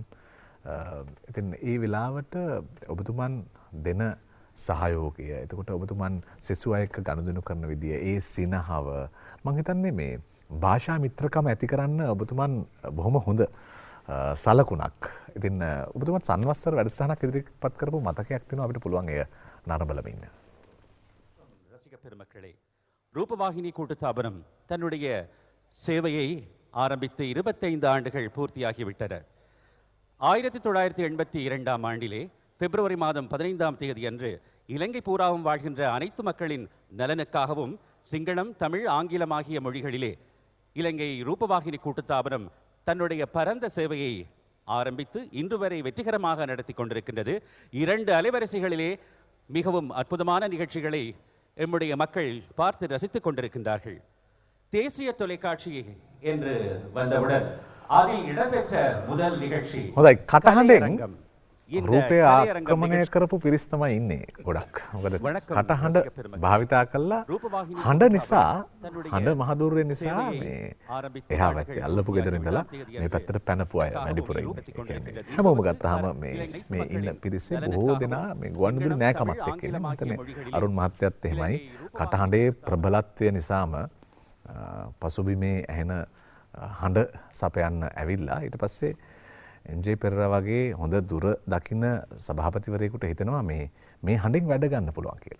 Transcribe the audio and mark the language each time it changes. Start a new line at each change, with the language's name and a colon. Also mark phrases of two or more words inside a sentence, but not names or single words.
Sinhala: ඉතින් ඒ වෙලාවට ඔබතුමන් දෙන සහයෝගය, එතකොට ඔබතුමන් සෙසු අය එක්ක ගනුදෙනු කරන විදිය, ඒ සිනහව මම හිතන්නේ මේ භාෂා මිත්‍රකම ඇති කරන්න ඔබතුමන් බොහොම හොඳ සලකුණක්. ඉතින් ඔබතුමන් සංවත්සර වැඩසටහනක් ඉදිරිපත් කරපු මතකයක් තියෙනවා අපිට පුළුවන් එය නරඹලා ඉන්න.
Tamil: ரசிக பெருமக்களே, ரூபவாகினி கூட்டுத்தாபனம் தன்னுடைய சேவையை ஆரம்பித்து 25 ஆண்டுகள் பூர்த்தியாகிவிட்டன. 1982ஆம் ஆண்டிலே பிப்ரவரி மாதம் 15ஆம் தேதி அன்று இலங்கை பூராவும் வாழ்கின்ற அனைத்து மக்களின் நலனுக்காகவும் சிங்களம், தமிழ், ஆங்கிலம் ஆகிய மொழிகளிலே இலங்கை ரூபவாகினி கூட்டுத்தாபனம் தன்னுடைய பரந்த சேவையை ஆரம்பித்து இன்று வரை வெற்றிகரமாக நடத்தி கொண்டிருக்கின்றது. 2 அலைவரிசைகளிலே மிகவும் அற்புதமான நிகழ்ச்சிகளை எம்முடைய மக்கள் பார்த்து ரசித்துக் கொண்டிருக்கின்றார்கள். தேசிய தொலைக்காட்சி என்று வந்தவுடன் அதில் இடம்பெற்ற முதல் நிகழ்ச்சி
Sinhala: හොඳයි කටහඬෙන්
Tamil: கலையரங்கம். இந்த
Sinhala: රූපය
Tamil: கலையரங்கம்
Sinhala: ආක්‍රමණය
Tamil: நிகழ்ச்சி
Sinhala: කරපු පිරිස් තමයි ඉන්නේ ගොඩක්. මොකද
Tamil: வணக்கம்
Sinhala: කටහඬ
Tamil: ரசிக பெருமக்களே.
Sinhala: භාවිතා කළා රූපවාහිනී හඬ නිසා
Tamil: தன்னுடைய
Sinhala: හඬ මහදුරේ නිසා
Tamil: சேவையை
Sinhala: මේ
Tamil: ஆரம்பித்த
Sinhala: එහා
Tamil: நாடுகள்
Sinhala: පැත්තේ අල්ලපු ගෙදර ඉඳලා
Tamil: தேதி
Sinhala: මේ පැත්තට පැනපු අය වැඩිපුර ඉන්නේ.
Tamil: ரூபத்தை கொண்டிருக்கின்றது.
Sinhala: ඒ කියන්නේ හැමෝම ගත්තාම මේ ඉන්න පිරිසේ බොහෝ දෙනා මේ ගුවන්විදුලි නෑකමත් එක්ක ඉන්නේ. මම හිතන්නේ අරුණ මහත්තයත් එහෙමයි. කටහඬේ ප්‍රබලත්වය නිසාම පසුබිමේ ඇහෙන හඬ සපයන්න ඇවිල්ලා ඊට පස්සේ එම්.ජේ. පෙරේරා වගේ හොඳ දුර දකින්න සභාපතිවරයෙකුට හිතෙනවා මේ හඬෙන් වැඩ ගන්න පුළුවන් කියලා.